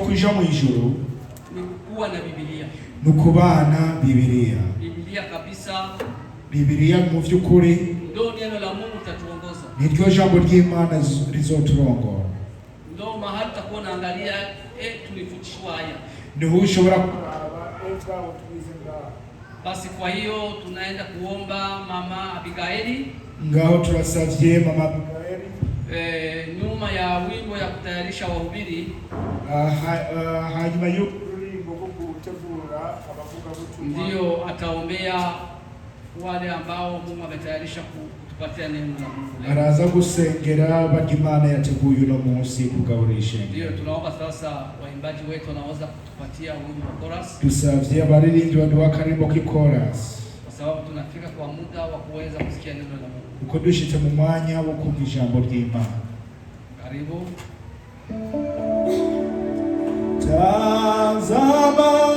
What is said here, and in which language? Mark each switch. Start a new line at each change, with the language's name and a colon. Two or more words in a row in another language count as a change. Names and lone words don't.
Rundi: kuja mu ijuru
Swahili: ni kuwa na Biblia.
Rundi: Nukubana Biblia.
Swahili: Biblia kabisa.
Rundi: Biblia mu vy'ukuri
Swahili: ndio neno la Mungu litatuongoza.
Rundi: Niryo jambo ry'Imana rizoturongora.
Swahili: Ndio mahali tutakuwa naangalia tulifundishwa haya.
Rundi: Niho ushobora
Swahili: basi kwa hiyo tunaenda kuomba Mama Abigaili.
Rundi: Ngaho turasavye Mama Abigaili
Swahili: nyuma ya wimbo ya kutayarisha wahubiri
Rundi: hanyuma y'ururimbo rwo gutegura abavuga butumwa
Swahili: ndio ataombea wale ambao Mungu ametayarisha kutupatia neno la Mungu.
Rundi: Araza gusengera bagimana yateguye uno munsi kugaburisha.
Swahili: Ndio tunaomba sasa waimbaji wetu wanaweza kutupatia wimbo wa chorus.
Rundi: Tusavye abaririmbyi baduha karimbo k'chorus.
Swahili: Kwa sababu tunafika kwa muda wa kuweza kusikia neno la Mungu.
Rundi: Uko dushitse mu mwanya wo kumva ijambo ry'Imana.
Swahili: Karibu. Tazama